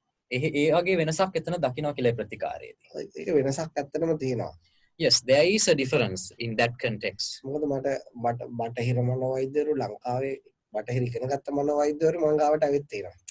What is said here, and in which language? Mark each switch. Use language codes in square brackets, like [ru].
[si] ඒ වගේ වෙනසක් එතන දකින්න කියලා ප්‍රතිකාරයේදී. ඒක වෙනසක් ඇත්තටම තියෙනවා. [en] Yes, there is a difference in that context. [si] මොකද මට බටහිර මනෝවෛද්‍යවරු ලංකාවේ බටහිර ඉගෙන ගත්ත මනෝවෛද්‍යවරු මම ගාවට ඇවිත් තියෙනවා.